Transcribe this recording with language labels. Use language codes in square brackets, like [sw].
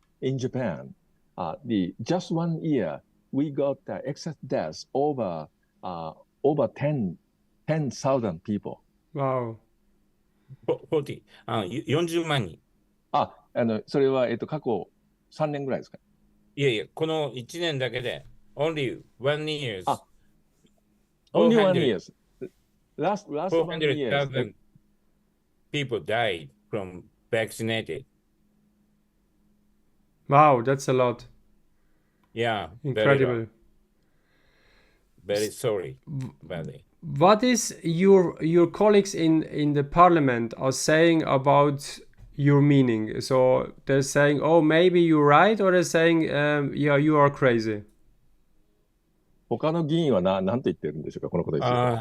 [en] in Japan, just 1 year, we got excess deaths over 10,000 people. Wow. [ja] 40、40万人。それは、過去3年ぐらいですか？いやいや、この1年だけで、 [en] only 1 year. Only 1 year. Last 1 year. 400,000 people died from vaccinated. Wow, that's a lot. Yeah, Incredible. Very sorry about it. What is your colleagues in the parliament are saying about your meaning? So they're saying, oh, maybe you're right, or they're saying, yeah, you are crazy. [ja] 他の議員はなんて言ってるんでしょうか、このことについて。